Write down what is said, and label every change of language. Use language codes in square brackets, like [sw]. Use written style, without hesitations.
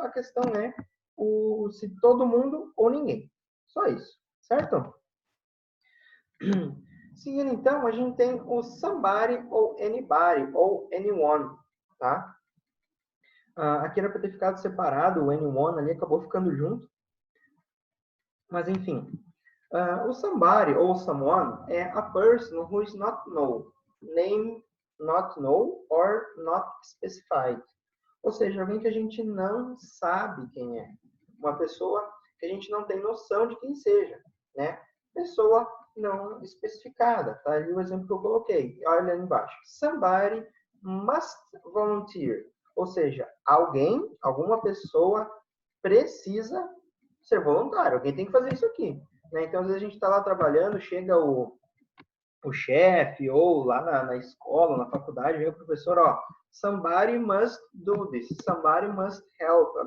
[pt] A questão é se todo mundo ou ninguém. Só isso, certo? Seguindo, então, a gente tem o somebody ou anybody ou anyone, tá? Aqui era para ter ficado separado, o anyone ali acabou ficando junto. Mas, enfim. [en] O somebody ou someone é a person who is not known, name not know or not specified. [pt] Ou seja, alguém que a gente não sabe quem é. Uma pessoa que a gente não tem noção de quem seja, né? Pessoa não especificada, tá? Ali o exemplo que eu coloquei. Olha ali embaixo. [en] Somebody must volunteer. [pt] Ou seja, alguma pessoa precisa ser voluntário. Alguém tem que fazer isso aqui, né? Então, às vezes a gente está lá trabalhando, chega o chefe ou lá na escola, na faculdade, vem o professor, ó, [en] somebody must do this, somebody must help.